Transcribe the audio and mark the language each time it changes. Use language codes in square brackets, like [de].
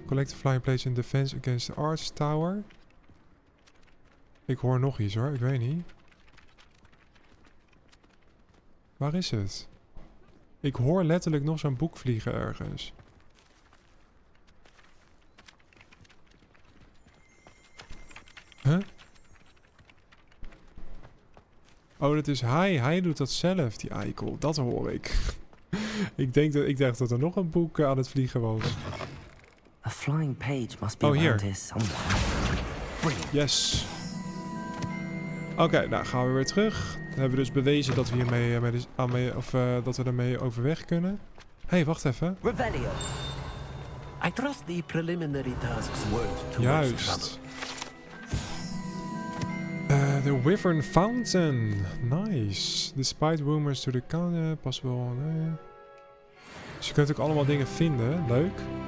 [en] Collect the flying page in defense against the arch tower. [nl] Ik hoor nog iets hoor, ik weet niet. Waar is het? Ik hoor letterlijk nog zo'n boek vliegen ergens. Huh? Oh, dat is hij. Hij doet dat zelf, die eikel. Dat hoor ik. Ik dacht dat er nog een boek aan het vliegen was. [en] A flying page must be [nl] Oh, [en] around [nl] hier. [en] here somewhere. Brilliant. [nl] Yes. Oké, nou gaan we weer terug. Dan hebben we dus bewezen dat we hiermee dat we ermee overweg kunnen. Hé, wacht even. [en] Revelio. I trust the preliminary tasks weren't too much [nl] Juist. [en] trouble. The Wyvern Fountain. Nice. Despite rumors to the counter, possible. [nl] Dus je kunt ook allemaal dingen vinden. Leuk.